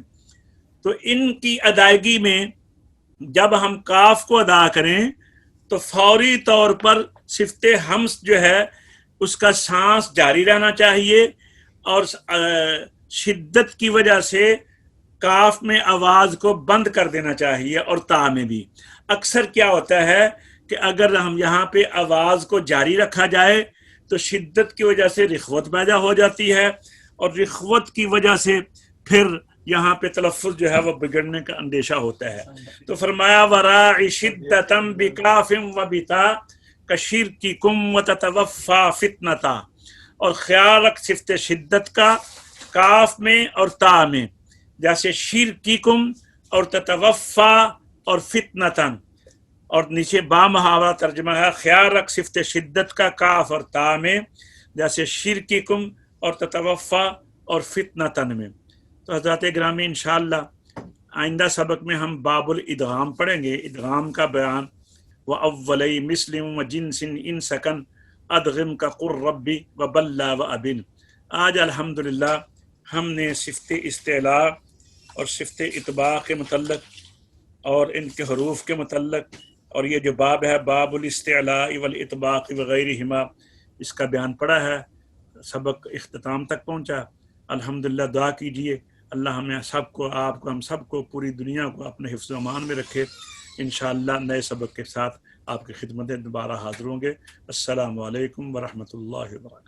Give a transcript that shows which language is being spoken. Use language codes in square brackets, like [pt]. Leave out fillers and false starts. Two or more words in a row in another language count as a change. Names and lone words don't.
[ur] تو ان کی ادائیگی میں جب ہم کاف کو ادا کریں تو فوری طور پر صفت ہمس جو ہے اس کا سانس جاری رہنا چاہیے اور شدت کی وجہ سے کاف میں آواز کو بند کر دینا چاہیے اور تا میں بھی. اکثر کیا ہوتا ہے کہ اگر ہم یہاں پہ آواز کو جاری رکھا جائے تو شدت کی وجہ سے رخوت پیدا ہو جاتی ہے اور رخوت کی وجہ سے پھر یہاں پہ تلفظ جو ہے وہ بگڑنے کا اندیشہ ہوتا ہے. تو فرمایا [ar] وراعی شدتم بکاف و بتا کشرککم وتتوفا فتنتا. [ur] اور خیال رکھ صفت شدت کا کاف میں اور تا میں، جیسے شرککم اور تتوفا اور فتنتن. اور نیچے با محاورہ ترجمہ ہے خیال رکھ صفت شدت کا کاف اور تا میں، جیسے شرککم اور تتوفا اور فتنتن میں. تو حضرات گرامی انشاءاللہ آئندہ سبق میں ہم باب الادغام پڑھیں گے، ادغام کا بیان. [ar] وَأَوَّلَيْ مِسْلِمْ وَجِنْسٍ إِنْ سَكَنْ أَدْغِمْ كَقُلْ رَبِّ وَبَلَّى وَأَبِنْ. [ur] آج الحمدللہ ہم نے صفت استعلاء اور صفت اطباق کے متعلق اور ان کے حروف کے متعلق، اور یہ جو باب ہے [ar] باب الاستعلاء والاطباق وغیرہما، [ur] اس کا بیان پڑا ہے. سبق اختتام تک پہنچا. الحمدللہ دعا کیجئے اللہ ہمیں سب کو، آپ کو، ہم سب کو، پوری دنیا کو اپنے حفظ و امان میں رکھے. انشاءاللہ نئے سبق کے ساتھ آپ کی خدمت دوبارہ حاضر ہوں گے. [ar] السلام علیکم ورحمۃ اللہ وبرکاتہ.